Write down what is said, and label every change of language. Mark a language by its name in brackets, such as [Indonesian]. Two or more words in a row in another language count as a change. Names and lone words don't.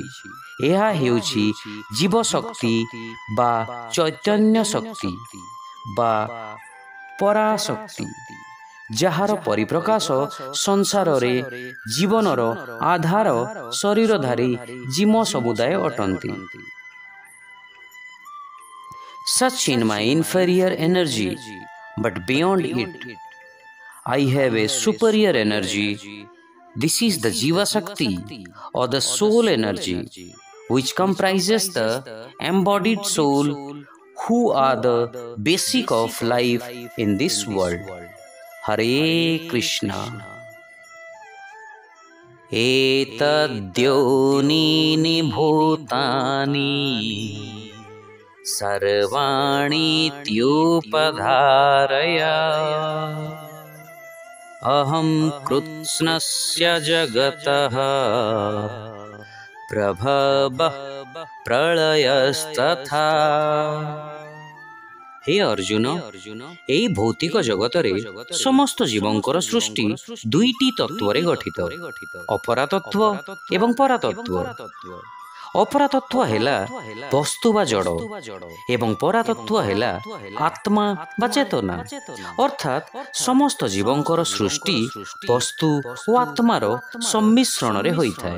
[Odia] ଏହା ହେଉଛି ଜୀବଶକ୍ତି ବା ଚୈତନ୍ୟ ଶକ୍ତି ବା ପରାଶକ୍ତି, ଯାହାର ପରିପ୍ରକାଶ ସଂସାରରେ ଜୀବନର ଆଧାର ଶରୀରଧାରୀ ଜୀବ ସମୁଦାୟ ଅଟନ୍ତି। [English] Such in my inferior energy, but beyond it, I have a superior energy. This is the [Odia] ଜୀବ ଶକ୍ତି [English] or the soul energy, which comprises the embodied soul, who are the basic of life in this world. Hare Krishna. [Sanskrit] एतद्योनीनि भूतानि सर्वाणीत्युपधारय अहं कृत्स्नस्य जगतः प्रभवः प्रलयस्तथा। [Odia] ହେ ଅର୍ଜୁନ, ଏଇ ଭୌତିକ জগତରେ ସମସ୍ତ ଜୀବଙ୍କର ସୃଷ୍ଟି ଦୁଇଟି ତତ୍ତ୍ୱରେ ଗଠିତ, ଅପରାତତ୍ତ୍ୱ ଏବଂ ପରାତତ୍ତ୍ୱ। ଅପରାତତ୍ତ୍ୱ ହେଲା ବସ୍ତୁ ବା ଜଡ଼ ଏବଂ ପରାତତ୍ତ୍ୱ ହେଲା ଆତ୍ମା ବା ଚେତନା। ଅର୍ଥାତ୍ ସମସ୍ତ ଜୀବଙ୍କର ସୃଷ୍ଟି ବସ୍ତୁ ଓ ଆତ୍ମାର ସମ୍ମିଶ୍ରଣରେ ହୋଇଥାଏ।